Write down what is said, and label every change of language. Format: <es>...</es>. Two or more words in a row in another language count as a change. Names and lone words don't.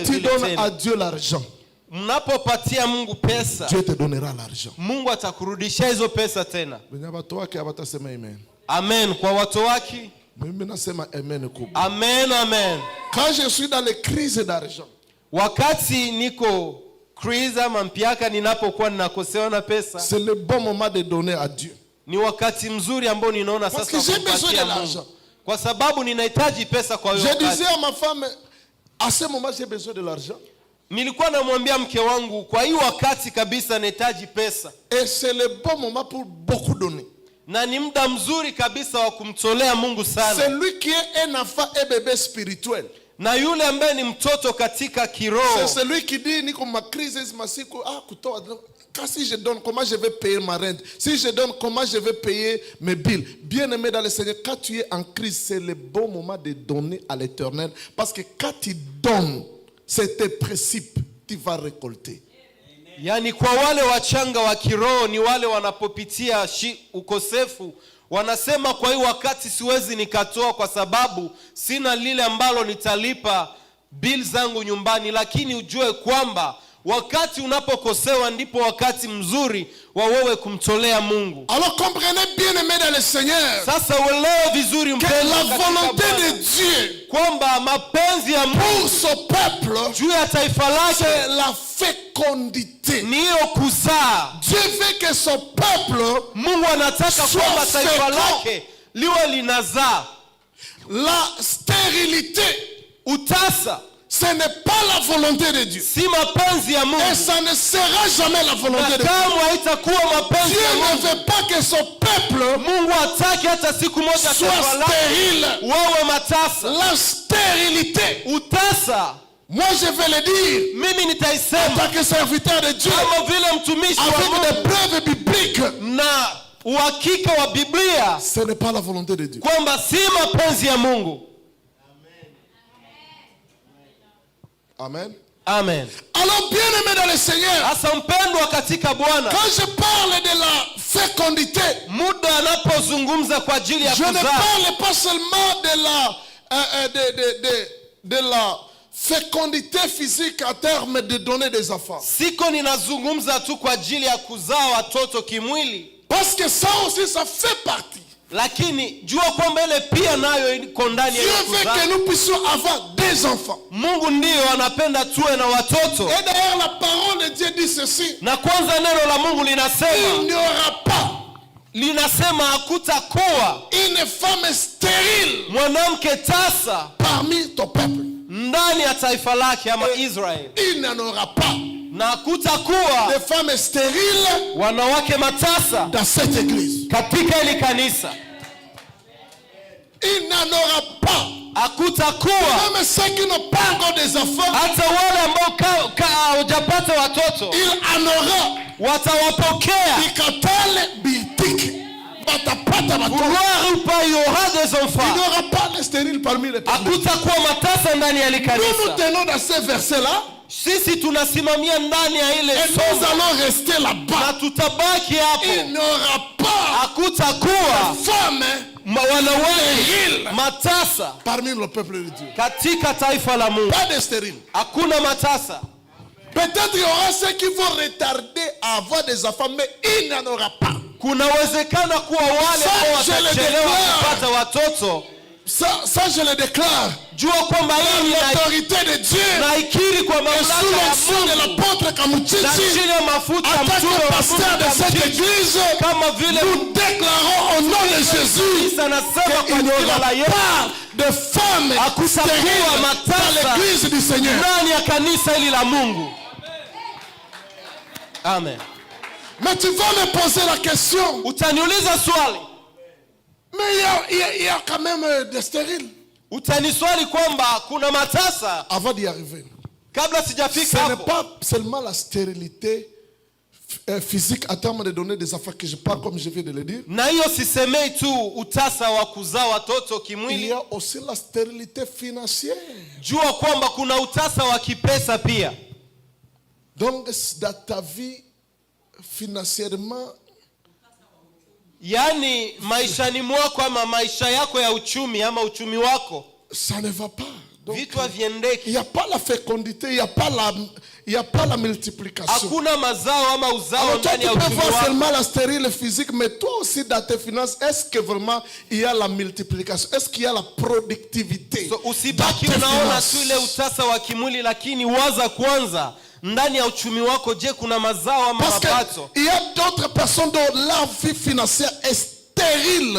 <fr>Quand tu</fr> <sw>vile</sw> <fr>donnes</fr> <sw>tena.</sw> <fr>à Dieu l'argent,</fr> <sw>Mnapopatia Mungu pesa,</sw> <fr>Dieu te donnera l'argent.</fr> <sw>Mungu atakurudishia hizo pesa tena. Amen. Kwa watu wake, amen, amen.</sw> <fr>Quand je suis dans les crises d'argent,</fr> <sw>wakati niko crise ama mpiaka, ninapokuwa ninakosewa na pesa,</sw> <fr>c'est le bon moment de donner à Dieu.</fr> <sw>Ni wakati mzuri ambao ninaona</sw> <fr>Parce</fr> <sw>sasa</sw> <fr>que j'ai besoin de l'argent.</fr> <sw>Kwa sababu ninahitaji pesa kwa hiyo</sw> <fr>Je</fr> <sw>wakati.</sw> <fr>disais à ma femme, à ce moment j'ai besoin de l'argent.</fr> <sw>Nilikuwa namwambia mke wangu, kwa hiyo wakati kabisa nahitaji pesa.</sw> <fr>Et c'est le bon moment pour beaucoup donner.</fr> <sw>Na ni muda mzuri kabisa wa kumtolea Mungu sana.</sw> <fr>C'est lui qui est un enfant et bébé spirituel.</fr> <sw>Na yule ambaye ni mtoto katika kiroho.</sw> <fr>C'est celui qui dit, ni comme ma crise, ma</fr> <sw>siku, kutoa.</sw> <fr>Si je donne, comment je vais payer ma rente? Si je donne, comment je vais payer mes billes? Bien-aimé dans le Seigneur, quand tu es en crise, c'est le bon moment de donner à l'Éternel. Parce que quand tu donnes, c'est tes principes, tu vas récolter.</fr> <sw>Yani kwa wale wachanga wa kiroho ni wale wanapopitia ukosefu, wanasema kwa hiyo wakati siwezi nikatoa kwa sababu sina lile ambalo nitalipa bill zangu nyumbani. Lakini ujue kwamba wakati unapokosewa ndipo wakati mzuri wa wewe kumtolea Mungu.</sw> <fr>Alors comprenez bien, aimé dans le Seigneur,</fr> <sw>sasa uelewe vizuri</sw> <fr>que la volonté de Dieu</fr> <sw>kwamba mapenzi ya Mungu</sw> <fr>pour son peuple,</fr> <sw>juu ya taifa lake,</sw> <fr>c'est la fécondité.</fr> <sw>ni hiyo kuzaa.</sw> <fr>Dieu veut que son peuple,</fr> <sw>Mungu anataka kwamba taifa lake liwe linazaa.</sw> <fr>la stérilité,</fr> <sw>utasa,</sw> <fr>Ce n'est pas la volonté de Dieu.</fr> <sw>si mapenzi ya</sw> <fr>Et</fr> <sw>Mungu,</sw> <fr>ça ne sera jamais la volonté</fr> <sw>na</sw> <fr>de Dieu.</fr> <sw>kamwe haitakuwa mapenzi</sw> <fr>Dieu</fr> <sw>ya</sw> <fr>ne</fr> <sw>Mungu.</sw> <fr>veut pas que son peuple</fr> <sw>Mungu hataki hata siku moja</sw> <fr>soit</fr> <sw>taifa lake</sw> <fr>stérile.</fr> <sw>wawe matasa.</sw> <fr>La stérilité,</fr> <sw>Utasa,</sw> <fr>moi je vais le dire,</fr> <sw>mimi</sw> <fr>en</fr> <sw>nitaisema</sw> <fr>tant que serviteur de Dieu,</fr> <sw>kama vile mtumishi wa</sw> <fr>avec des</fr> <sw>Mungu</sw> <fr>preuves bibliques,</fr> <sw>na uhakika wa Biblia</sw> <fr>ce n'est pas la volonté de Dieu.</fr> <sw>kwamba si mapenzi ya Mungu.</sw> <fr>Amen.</fr> <sw>Amen.</sw> <fr>Alors, bien-aimé dans le Seigneur,</fr> <sw>Hasa mpendwa katika Bwana,</sw> <fr>quand je parle de la fécondité,</fr> <sw>muda anapozungumza kwa ajili ya</sw> <fr>je ne</fr> <sw>kuzaa,</sw> <fr>parle pas seulement de la fécondité physique à terme de donner des enfants.</fr> <sw>siko ninazungumza tu kwa ajili ya kuzaa watoto kimwili,</sw> <fr>Parce que ça aussi, ça fait partie.</fr> <sw>lakini jua kwamba ile pia nayo iko ndani ya</sw> <fr>Dieu</fr> <sw>ile</sw> <fr>veut</fr> <sw>kuzaa.</sw> <fr>que nous puissions avoir des enfants.</fr> <sw>Mungu ndiyo anapenda tuwe na watoto,</sw> <fr>Et d'ailleurs, la parole de Dieu dit ceci.</fr> <sw>na kwanza neno la Mungu</sw> <fr>Il</fr> <sw>linasema</sw> <fr>n'y aura pas</fr> <sw>hakutakuwa</sw> <fr>une femme stérile</fr> <sw>mwanamke tasa</sw> <fr>parmi ton peuple.</fr> <sw>ndani ya taifa lake ama Israeli,</sw> <fr>Il n'y en aura pas</fr> <sw>na hakutakuwa</sw> <fr>de femmes stériles</fr> <sw>wanawake matasa</sw> <fr>dans cette église.</fr> <sw>katika hili kanisa.</sw> <fr>Il n'en aura pas.</fr> <sw>Hakutakuwa</sw> <fr>Même ceux qui n'ont pas encore des enfants,</fr> <sw>hata wale ambao hawajapata watoto</sw> <fr>il en aura.</fr> <sw>watawapokea. Bikatale bitik. Batapata batoto.</sw> <fr>Gloire ou pas, il y aura des Il enfants. n'y aura pas de stériles parmi les peuples.</fr> <sw>Hakutakuwa matasa ndani ya hili</sw> <fr>Nous nous</fr> <sw>kanisa.</sw> <fr>tenons dans ces versets-là</fr> <sw>Sisi tunasimamia ndani ya ile</sw> <fr>et nous</fr> <sw>somo</sw> <fr>allons rester</fr> <sw>na</sw> <fr>là-bas.</fr> <sw>tutabaki</sw> <fr>Il</fr> <sw>hapo.</sw> <fr>n'y aura pas</fr> <sw>Hakutakuwa</sw> <fr>de femmes</fr> <sw>wanawake</sw> <fr>stériles</fr> <sw>matasa</sw> <fr>parmi le peuple de Dieu.</fr> <sw>katika taifa la Mungu.</sw> <fr>Pas de stériles.</fr> <sw>Hakuna matasa.</sw> <fr>Peut-être il y aura ceux qui vont retarder à avoir des enfants, mais il n'en aura pas.</fr> <sw>Kunawezekana kuwa wale</sw> <fr>Ça,</fr> <sw>ambao</sw> <fr>je le</fr> <sw>watachelewa</sw> <fr>déclare.</fr> <sw>kupata watoto.</sw> <fr>Ça, je le déclare.</fr> <sw>Jua kwamba hii</sw> <fr>L'autorité de Dieu</fr> <sw>naikiri kwa</sw> <fr>et sous</fr> <sw>mamlaka ya</sw> <fr>l'action de</fr> <sw>Mungu</sw> <fr>l'apôtre</fr> <sw>na</sw> <fr>Kamuchichi,</fr> <sw>chini ya mafuta ya</sw> <fr>en tant</fr> <sw>mtume</sw> <fr>que</fr> <sw>wa</sw> <fr>pasteur de cette</fr> <sw>Mungu</sw> <fr>église,</fr> <sw>kama vile</sw> <fr>nous déclarons au nom de Jésus</fr> <sw>Isa anasema kwa</sw> <fr>qu'il n'y</fr> <sw>jina la</sw> <fr>aura</fr> <sw>Yesu,</sw> <fr>pas de femmes</fr> <sw>hakutakuwa</sw> <fr>stériles</fr> <sw>matasa</sw> <fr>dans l'église du Seigneur.</fr> <sw>ndani ya kanisa hili la Mungu.</sw> <fr>Amen. Mais tu vas me poser la question,</fr> <sw>Utaniuliza swali,</sw> <fr>mais il y a quand même des stériles.</fr> <sw>utaniswali kwamba kuna matasa.</sw> <fr>Avant d'y arriver,</fr> <sw>Kabla</sw> <fr>ce</fr> <sw>sijafika</sw> <fr>n'est</fr> <sw>hapo,</sw> <fr>pas seulement la stérilité physique à terme de donner des enfants que je parle comme je viens de le dire.</fr> <sw>na hiyo sisemei tu utasa wa kuzaa watoto</sw> <fr>Il y</fr> <sw>kimwili.</sw> <fr>a aussi la stérilité financière.</fr> <sw>Jua kwamba kuna utasa wa kipesa pia.</sw> <fr>Donc, dans ta vie, financièrement,</fr> <sw>Yaani maishani mwako ama maisha yako ya uchumi ama uchumi wako</sw> <fr>ça ne va pas. Donc,</fr> <sw>vitu haviendeki.</sw> <fr>il n'y a pas la fécondité, il n'y a pas la multiplication.</fr> <sw>Hakuna mazao ama uzao</sw> <fr>Alors toi,</fr> <sw>ndani</sw> <fr>tu</fr> <sw>ya</sw> <fr>peux</fr> <sw>uchumi</sw> <fr>voir</fr> <sw>wako.</sw> <fr>seulement la stérile physique, mais toi aussi dans tes finances, est-ce que vraiment il y a la multiplication? Est-ce qu'il y a la productivité?</fr> <sw>So,</sw> <fr>dans</fr> <sw>usibaki</sw> <fr>tes</fr> <sw>unaona</sw> <fr>finances?</fr> <sw>tu ile utasa wa kimwili, lakini waza kwanza ndani ya uchumi wako, je, kuna mazao ama</sw> <fr>Parce</fr> <sw>mapato?</sw> <fr>qu'il y a d'autres personnes dont la vie financière est stérile.</fr>